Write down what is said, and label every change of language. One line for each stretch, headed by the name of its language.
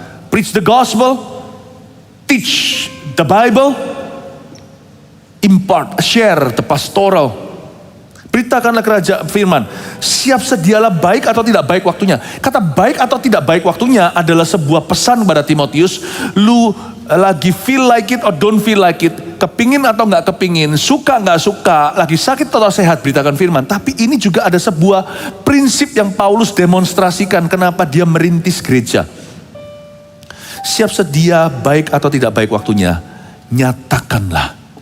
English: Preach the gospel, teach the Bible, impart, share the pastoral.
Indonesian: Beritakanlah kerajaan firman. Siap sedialah baik atau tidak baik waktunya. Kata baik atau tidak baik waktunya adalah sebuah pesan kepada Timotius. Lu lagi
English: feel like it or don't feel like it.
Indonesian: Kepingin atau gak kepingin, suka gak suka, lagi sakit atau sehat, beritakan firman. Tapi ini juga ada sebuah prinsip yang Paulus demonstrasikan kenapa dia merintis gereja. Siap sedia baik atau tidak baik waktunya, nyatakanlah.